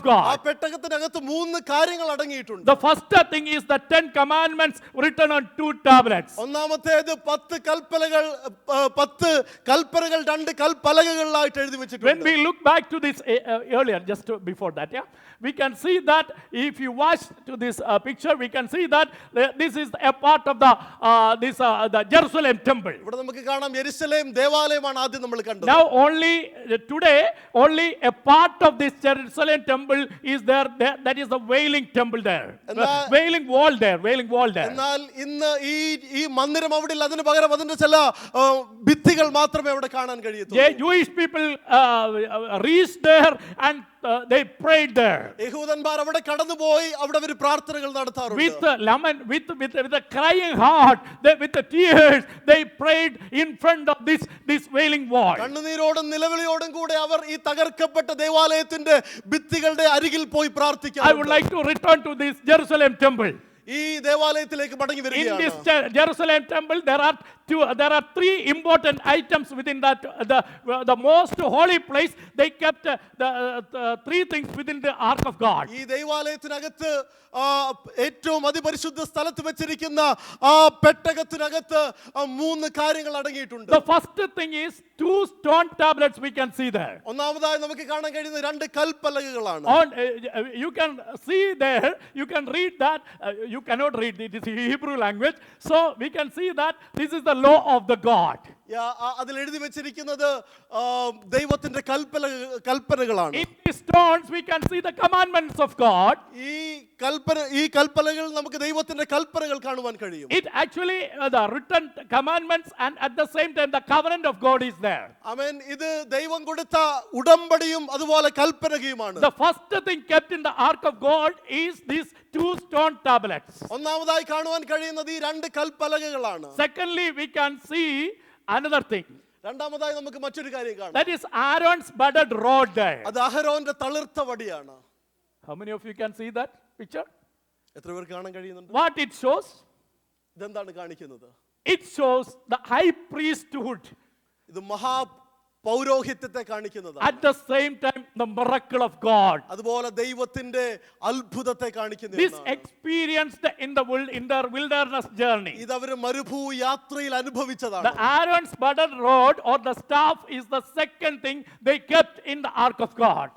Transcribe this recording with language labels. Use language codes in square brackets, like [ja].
[en] ആ God. [ml] പെട്ടകത്തിനകത്ത് 3 കാര്യങ്ങൾ അടങ്ങിയിട്ടുണ്ട്. [en] The first thing is the 10 commandments written on 2 tablets. [ml] ഒന്നാമത്തേത് 10 കൽപ്പനകൾ 2 കൽപ്പലകകളിലായിട്ട് എഴുതി [en] When [ml] വെച്ചിട്ടുണ്ട്. [en] we look back to this earlier, just before that, we can see that if you watch to this picture, we can see that this is a part of the Jerusalem temple. [ml] ഇവിടെ നമുക്ക് കാണാം യെരുശലേം ദേവാലയമാണ് ആദ്യം നമ്മൾ കണ്ടത്. [en] Now today only a part of this Jerusalem temple is there. That is the Wailing temple there. Wailing wall there. [ml] എന്നാൽ ഇന്ന് ഈ മന്ദിരം അവിടെ ഇല്ല. അതിന് പകരം അതിന്റെ ചില ഭിത്തികൾ മാത്രമേ അവിടെ കാണാൻ കഴിയത്തുള്ളൂ. [en] Jewish people reached there and they prayed there. [ml] യഹൂദന്മാർ അവിടെ കടന്നുപോയി അവിടെ അവർ പ്രാർത്ഥനകൾ നടത്താറുണ്ട്. [en] With a crying heart, with the tears, they prayed in front of this wailing wall. [ml] കണ്ണുനീരോടും നിലവിളിയോടും കൂടെ അവർ ഈ തകർക്കപ്പെട്ട ദേവാലയത്തിന്റെ ഭിത്തികളുടെ അരികിൽ പോയി പ്രാർത്ഥിക്കാൻ. [en] I would like to return to this Jerusalem temple. [ml] ഈ ദേവാലയത്തിലേക്ക് മടങ്ങി [en] In [ml] വരികയാണ്. [en] this Jerusalem temple, there are 3 important items within that the most holy place. They kept the 3 things within the ark of God. [ml] ഈ ദൈവാലയത്തിനകത്ത് ഏറ്റവും അതിപരിശുദ്ധ സ്ഥലത്ത് വെച്ചിരിക്കുന്ന ആ പെട്ടകത്തിനകത്ത് 3 കാര്യങ്ങൾ അടങ്ങിയിട്ടുണ്ട്. [en] The first thing is 2 stone tablets we can see there. [ml] ഒന്നാമതായി നമുക്ക് കാണാൻ കഴിയുന്ന 2 കൽപ്പലകകളാണ്. [en] You can see there, you can read that, you cannot read, it is Hebrew language, so we can see that this is the law of the God. [ml] അതിൽ എഴുതി വെച്ചിരിക്കുന്നത് ദൈവത്തിന്റെ കൽപ്പനകളാണ്. [en] In these stones we can see the commandments of God. [ml] ഈ കൽപ്പനകൾ നമുക്ക് ദൈവത്തിന്റെ കൽപ്പനകൾ കാണുവാൻ കഴിയും. [en] It actually the written commandments and at the same time the covenant of God is there. [ml] ആമേൻ. ഇത് ദൈവം കൊടുത്ത ഉടമ്പടിയും അതുപോലെ കൽപ്പനയുമാണ്. [en] The first thing kept in the ark of God is these 2 stone tablets. [ml] ഒന്നാമതായി കാണുവാൻ കഴിയുന്നത് ഈ 2 കൽപ്പലകകളാണ്. [en] Secondly, we can see another thing. [ml] രണ്ടാമതായി നമുക്ക് മറ്റൊരു കാര്യം കാണാം. [en] That is Aaron's budded rod there. [ml] അത് അഹരോന്റെ തളിർത്ത വടിയാണ്. [en] How many of you can see that picture? [ml] എത്ര പേർക്ക് കാണാൻ കഴിയുന്നുണ്ട്? [en] What it shows? [ml] ഇതെന്താണ് കാണിക്കുന്നത്? [en] It shows the high priesthood. [ml] ഇത് പൗരോഹിത്യത്തെ കാണിക്കുന്നതാണ്. [en] At the same time the miracle of God. [ml] അതുപോലെ ദൈവത്തിന്റെ അത്ഭുതത്തെ കാണിക്കുന്നതാണ്. [en] This experienced in their wilderness journey. [ml] ഇത് അവർ മരുഭൂ യാത്രയിൽ അനുഭവിച്ചതാണ്. [en] The Aaron's budded rod or the staff is the second thing they kept in the ark of God.